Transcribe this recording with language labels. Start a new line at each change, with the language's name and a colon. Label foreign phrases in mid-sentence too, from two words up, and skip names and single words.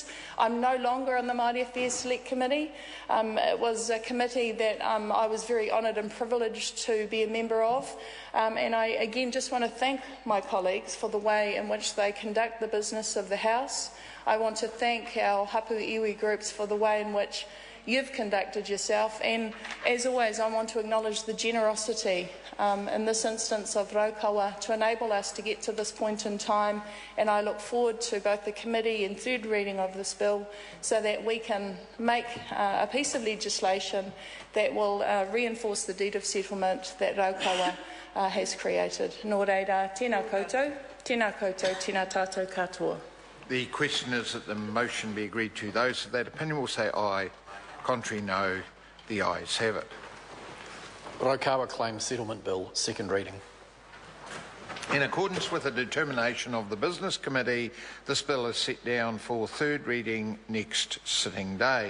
English: I'm no longer on the Māori Affairs Select Committee. It was a committee that I was very honoured and privileged to be a member of. And I again just want to thank my colleagues for the way in which they conduct the business of the House. I want to thank our
Māori: hapu iwi
English: groups for the way in which you've conducted yourself, and as always I want to acknowledge the generosity in this instance of Raukawa to enable us to get to this point in time, and I look forward to both the committee and third reading of this bill so that we can make a piece of legislation that will reinforce the deed of settlement that Raukawa has created.
Māori: Nō reira, tēnā koutou, tēnā tātou katoa.
English: The question is that the motion be agreed to. Those of that opinion will say aye. Contrary, no. The ayes have it. Raukawa Claims Settlement Bill, second reading. In accordance with the determination of the Business Committee, this bill is set down for third reading next sitting day.